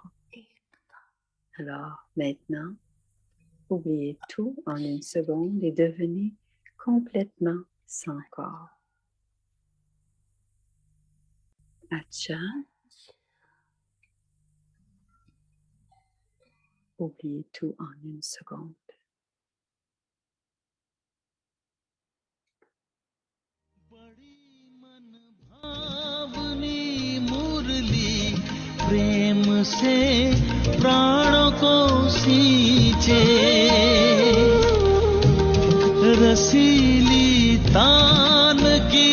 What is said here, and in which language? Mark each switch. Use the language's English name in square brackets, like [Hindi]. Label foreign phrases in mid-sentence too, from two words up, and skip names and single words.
[French] Alors, maintenant, oubliez tout en une seconde et devenez complètement sans corps. Acha. Oubliez tout en une seconde. [Hindi] प्रेम से प्राणों को सींचे, रसीली तान की